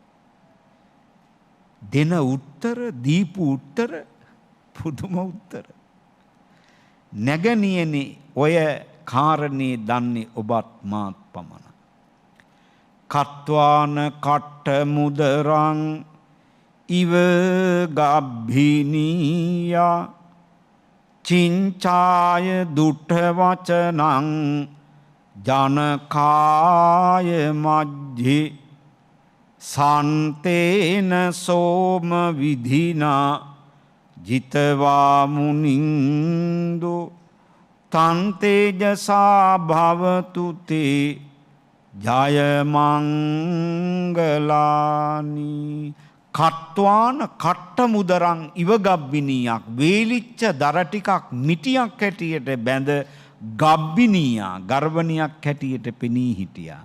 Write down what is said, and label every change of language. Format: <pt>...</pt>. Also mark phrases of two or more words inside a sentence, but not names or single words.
<si>දෙන උත්තර, දීපු උත්තර පුදුම උත්තර. නැගණියනි, ඔය කාරණේ දන්නේ ඔබත් මාත් පමණයි.</si> <pi>කත්වාන කට්ට මුදරං ඉව ගබ්බිනියා චිංචාය දුට්ඨ වචනං ජනකාය මජ්ජේ සන්තේන සෝම විධිනා ජිතවා මුනින්දු තන්තේජසා භවතු තේ ජය මංගලානි. කට්වාන කට්ට මුදරං ඉවගබ්බිනියක්,</pi> <si>වේලිච්ච දර ටිකක් මිටියක් හැටියට බැඳ ගබ්බිනියා ගර්භණියක් හැටියට පෙනී හිටියා.</si>